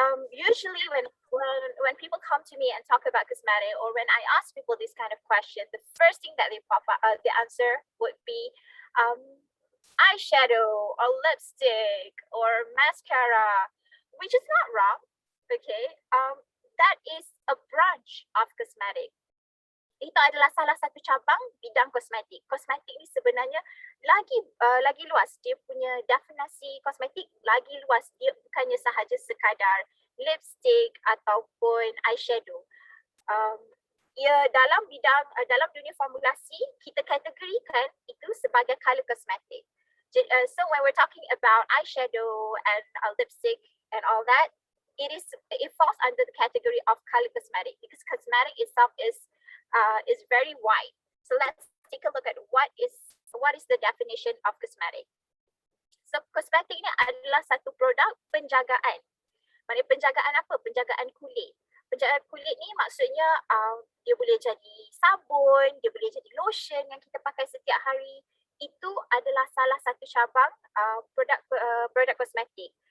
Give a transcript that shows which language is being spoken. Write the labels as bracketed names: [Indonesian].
[English] Usually when people come to me and talk about cosmetic, or when I ask people this kind of question, the first thing that they pop up, the answer would be um, eyeshadow or lipstick or mascara, which is not wrong. Okay, that is a branch of cosmetic. [Malay] Itu adalah salah satu cabang bidang kosmetik. Kosmetik ni sebenarnya lagi luas. Dia punya definisi kosmetik lagi luas. Dia bukannya sahaja sekadar lipstick ataupun eyeshadow. Ya, dalam bidang dalam dunia formulasi kita kategorikan itu sebagai color cosmetic. [English] So when we're talking about eyeshadow and lipstick and all that, it falls under the category of color cosmetic, because cosmetic itself is very wide. So let's take a look at what is the definition of cosmetic. [Malay] So kosmetik ni adalah satu produk penjagaan. Maksudnya penjagaan apa? Penjagaan kulit. Penjagaan kulit ni maksudnya dia boleh jadi sabun, dia boleh jadi lotion yang kita pakai setiap hari. Itu adalah salah satu cabang produk kosmetik.